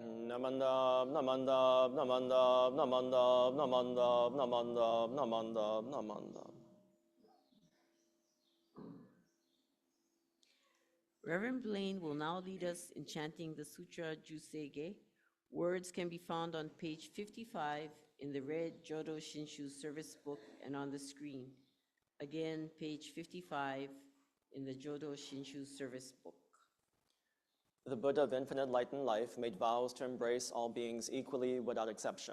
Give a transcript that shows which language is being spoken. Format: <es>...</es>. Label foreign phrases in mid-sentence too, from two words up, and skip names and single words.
<ja>なまんだぶ、なまんだぶ、なまんだぶ、なまんだぶ、なまんだぶ、なまんだぶ、なまんだぶ、なまんだぶ.</ja> <en>Reverend Blaine will now lead us in chanting the Sutra Jusege. Words can be found on page 55 in the red Jodo Shinshu service book and on the screen. Again, page 55 in the Jodo Shinshu service book. The Buddha of infinite light and life made vows to embrace all beings equally without exception.</en>